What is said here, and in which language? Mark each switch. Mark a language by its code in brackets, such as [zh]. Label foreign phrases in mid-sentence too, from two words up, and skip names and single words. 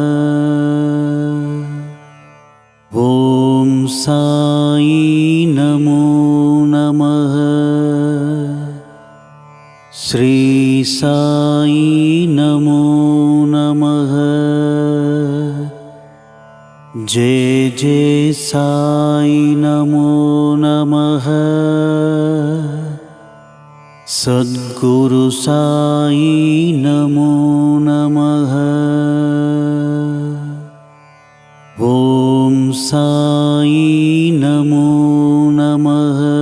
[sa] ॐ साई नमो नमः. श्री साई नमो नमः. जय जय साई नमो नमः. साई नमो नमः। ॐ साई नमो नमः।